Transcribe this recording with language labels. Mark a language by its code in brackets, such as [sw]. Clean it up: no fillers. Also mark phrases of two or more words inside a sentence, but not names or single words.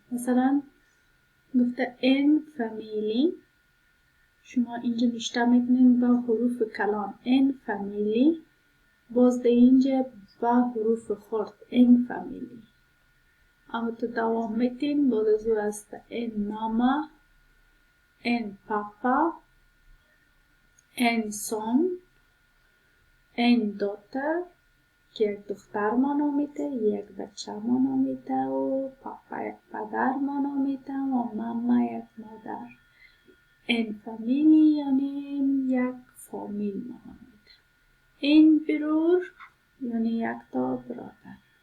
[fa] مثلا گفته [sv] en familj, [fa] شما اینجا نوشته میکنین با حروف کلان [sv] en familj, [fa] باز در اینجا با حروف خرد ان فامیلی. اما تو دوام میتین. باز از او است [sv] en mamma, en pappa, en son, en dotter [fa] که یک دختر ما نامیده، یک بچه ما نامیده و پاپا یک پدر ما نامیده و ماما یک مادر. [sv] en familj [fa] یعنی یک فامیل ما نامیده. [sv] en bror [fa] یعنی یک تا برادر.